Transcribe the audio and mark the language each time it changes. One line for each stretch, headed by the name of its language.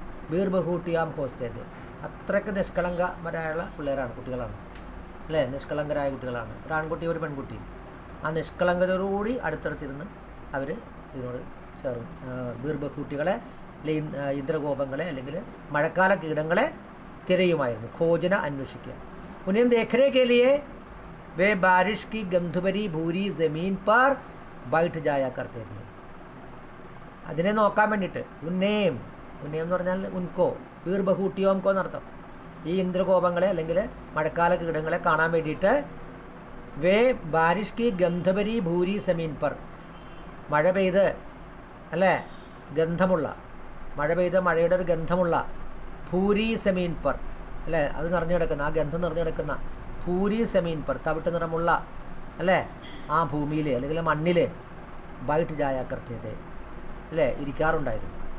Malayalam: Beer ബഹൂട്ടിയാം ഹോസ്തേത്, അത്രയ്ക്ക് നിഷ്കളങ്കരായുള്ള പിള്ളേരാണ്, കുട്ടികളാണ്, അല്ലേ, നിഷ്കളങ്കരായ കുട്ടികളാണ്. ഒരു ആൺകുട്ടി ഒരു പെൺകുട്ടിയും. ആ നിഷ്കളങ്കതയോടുകൂടി അടുത്തടുത്തിരുന്ന് അവർ ഇതിനോട് ചേർന്ന് ബീർ ബഹൂട്ടികളെ, ഇന്ദ്രഗോപങ്ങളെ അല്ലെങ്കിൽ മഴക്കാല കീടങ്ങളെ തിരയുമായിരുന്നു, ഖോജന, അന്വേഷിക്കുക.
Hindi: ഉन्हें देखने के लिए वे बारिश की गंधभरी भूरी ज़मीन पर बैठ जाया करते थे.
Malayalam: അതിനെ നോക്കാൻ വേണ്ടിയിട്ട് ഉന്നേം എന്ന് പറഞ്ഞാൽ ഉൻകോ, ബീർ ബഹൂട്ടിയോംകോ എന്നർത്ഥം. ഈ ഇന്ദ്രകോപങ്ങളെ അല്ലെങ്കിൽ മഴക്കാല കീടങ്ങളെ കാണാൻ വേണ്ടിയിട്ട്
Hindi: വേ ബാരിഷ് കി ഗന്ധഭരി ഭൂരി സമീൻ പർ,
Malayalam: മഴ പെയ്ത് അല്ലേ ഗന്ധമുള്ള, മഴ പെയ്ത് മഴയുടെ ഒരു ഗന്ധമുള്ള ഭൂരി സമീൻ പർ അല്ലേ, അത് നിറഞ്ഞു കിടക്കുന്ന, ആ ഗന്ധം നിറഞ്ഞു കിടക്കുന്ന ഭൂരി സമീൻ പർ, തവിട്ട് നിറമുള്ള അല്ലേ ആ ഭൂമിയിൽ അല്ലെങ്കിൽ മണ്ണിൽ
Hindi: ബൈറ്റ് ജായ കർത്തേതെ
Malayalam: അല്ലേ ഇരിക്കാറുണ്ടായിരുന്നു.